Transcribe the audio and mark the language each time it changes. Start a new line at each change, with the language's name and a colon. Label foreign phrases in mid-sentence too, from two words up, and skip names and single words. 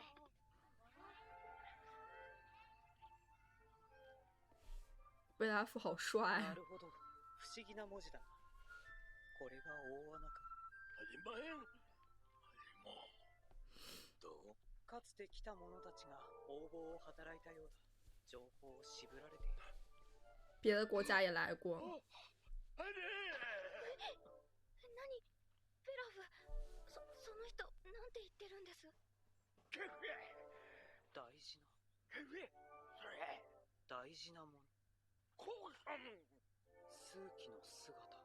Chinese: 贝拉夫好帅
Japanese: なるほど、不思議な文字だな。これが大穴か。始まへん。もう。どう？かつて来た者たちが横暴を働いたようだ。情報を渋られている。
Chinese: 别的国家也来过。
Japanese: あれ。何？ベラフ、その人なんて言ってるんです？大事な。大事なもの。数奇の姿。